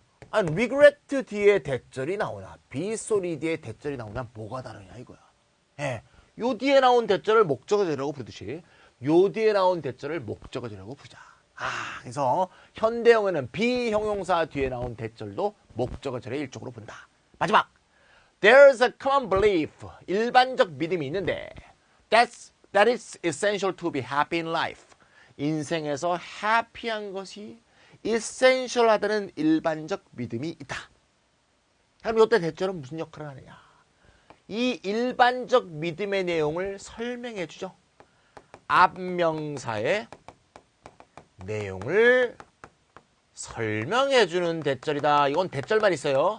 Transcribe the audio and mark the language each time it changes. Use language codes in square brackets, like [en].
[ko] 아니, regret 뒤에 대절이 나오나, be sorry 뒤에 대절이 나오면 뭐가 다르냐 이거야. 예, 요 뒤에 나온 대절을 목적어절이라고 부르듯이 요 뒤에 나온 대절을 목적어절이라고 부르자. 그래서 현대영어는 비형용사 뒤에 나온 대절도 목적어절의 일종으로 본다. [en] 마지막, there's a common belief. [ko] 일반적 믿음이 있는데 [en] that it's essential to be happy in life. [ko] 인생에서 happy한 것이 essential하다는 일반적 믿음이 있다. 그럼 이때 대절은 무슨 역할을 하느냐? 이 일반적 믿음의 내용을 설명해 주죠. 앞명사의 내용을 설명해 주는 대절이다. 이건 대절만 있어요.